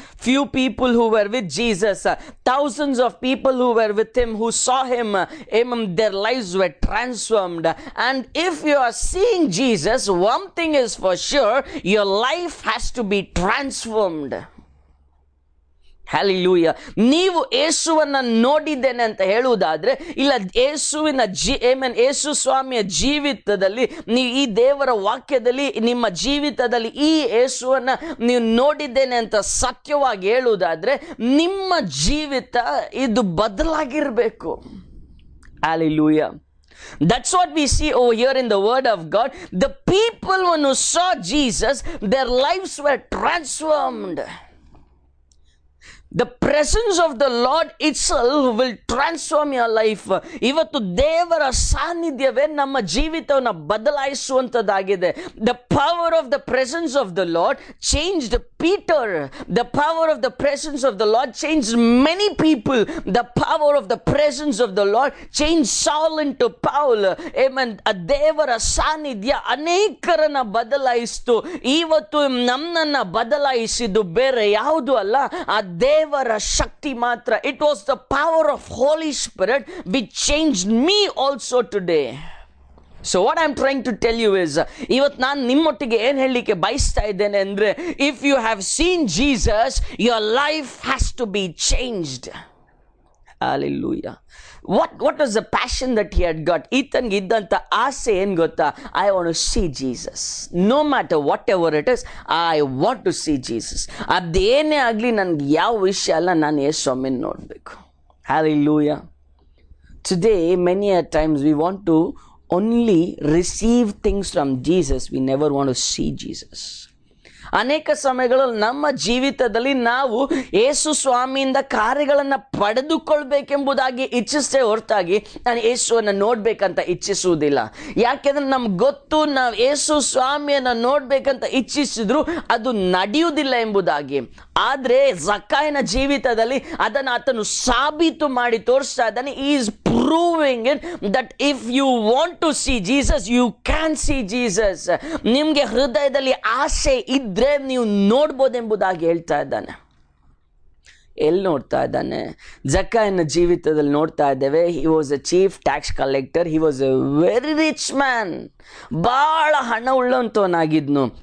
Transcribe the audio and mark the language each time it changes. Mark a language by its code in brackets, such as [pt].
[en] Few people who were with Jesus, thousands of people who were with him, who saw him, their lives were transformed. And if you are seeing Jesus, one thing is for sure, your life has to be transformed. Hallelujah. [kn] ನೀವು ಯೇಸುವನ್ನ ನೋಡಿದ್ದೇನೆ ಅಂತ ಹೇಳುವುದಾದ್ರೆ, ಇಲ್ಲ ಯೇಸು ಸ್ವಾಮಿಯ ಜೀವಿತದಲ್ಲಿ, ಈ ದೇವರ ವಾಕ್ಯದಲ್ಲಿ ನಿಮ್ಮ ಜೀವಿತದಲ್ಲಿ ಈ ಯೇಸುವನ್ನ ನೀವು ನೋಡಿದ್ದೇನೆ ಅಂತ ಸತ್ಯವಾಗಿ ಹೇಳುವುದಾದ್ರೆ, ನಿಮ್ಮ ಜೀವಿತ ಇದು ಬದಲಾಗಿರಬೇಕು. [en] Hallelujah. That's what we see over here in the word of God. The people who saw Jesus, their lives were transformed. The presence of the Lord itself will transform your life. [kn] ಇವತ್ತು ದೇವರ ಸಾನ್ನಿಧ್ಯವೇ ನಮ್ಮ ಜೀವಿತವನ್ನು ಬದಲಾಯಿಸುವಂಥದ್ದಾಗಿದೆ. [en] The power of the presence of the Lord changed Peter. The power of the presence of the Lord changed many people. The power of the presence of the Lord changed Saul into Paul. Amen. [kn] ಆ ದೇವರ ಸಾನ್ನಿಧ್ಯ ಅನೇಕರನ್ನ ಬದಲಾಯಿಸಿತು. ಇವತ್ತು ನಮ್ಮನ್ನ ಬದಲಾಯಿಸಿದ್ದು ಬೇರೆ ಯಾವುದು ಅಲ್ಲ, ಆ ದೇವರ ಶಕ್ತಿ ಮಾತ್ರ. [en] It was the power of Holy Spirit which changed me also today. So what I'm trying to tell you is, [kn] ಇವತ್ತು ನಾನು ನಿಮ್ಮೊಟ್ಟಿಗೆ ಏನು ಹೇಳಲಿಕ್ಕೆ ಬಯಸ್ತಾ ಇದ್ದೇನೆ ಅಂದರೆ, [en] if you have seen Jesus, your life has to be changed. Hallelujah. What was the passion that he had got? [kn] ಈತನಿಗೆ ಇದ್ದಂಥ ಆಸೆ ಏನು ಗೊತ್ತಾ? [en] I want to see Jesus. No matter whatever it is, I want to see Jesus. [kn] ಅದೇನೇ ಆಗಲಿ, ನನಗೆ ಯಾವ ವಿಷಯ ಅಲ್ಲ, ನಾನು ಯೇಸುವನ್ನು ನೋಡಬೇಕು. [en] Hallelujah. Today, many a times we want to only receive things from Jesus. We never want to see Jesus. [kn] ಅನೇಕ ಸಮಯಗಳಲ್ಲಿ ನಮ್ಮ ಜೀವಿತದಲ್ಲಿ ನಾವು ಯೇಸು ಸ್ವಾಮಿಯಿಂದ ಕಾರ್ಯಗಳನ್ನು ಪಡೆದುಕೊಳ್ಬೇಕೆಂಬುದಾಗಿ ಇಚ್ಛಿಸೇ ಹೊರತಾಗಿ ನಾನು ಯೇಸುವನ್ನು ನೋಡ್ಬೇಕಂತ ಇಚ್ಛಿಸುವುದಿಲ್ಲ. ಯಾಕೆಂದ್ರೆ ನಮ್ಗೆ ಗೊತ್ತು, ನಾವು ಯೇಸು ಸ್ವಾಮಿಯನ್ನು ನೋಡ್ಬೇಕಂತ ಇಚ್ಛಿಸಿದ್ರು ಅದು ನಡೆಯುವುದಿಲ್ಲ ಎಂಬುದಾಗಿ. ಆದರೆ ಜಕ್ಕಾಯನ ಜೀವಿತದಲ್ಲಿ ಅದನ್ನು ಆತನು ಸಾಬೀತು ಮಾಡಿ ತೋರಿಸ್ತಾ ಇದ್ದಾನೆ. [en] He is proving it that if you want to see Jesus, you can see Jesus. [kn] ನಿಮಗೆ ಹೃದಯದಲ್ಲಿ ಆಸೆ ಇದ್ರೆ ನೀವು ನೋಡ್ಬೋದೆಂಬುದಾಗಿ ಹೇಳ್ತಾ ಇದ್ದಾನೆ. ಎಲ್ಲಿ ನೋಡ್ತಾ ಇದ್ದಾನೆ? ಜಕ್ಕಾಯನ ಜೀವಿತದಲ್ಲಿ ನೋಡ್ತಾ ಇದ್ದೇವೆ. [en] He was a chief tax collector. He was a very rich man. [kn] ಭಾಳ ಹಣ ಉಳ್ಳಂತವನಾಗಿದ್ನು.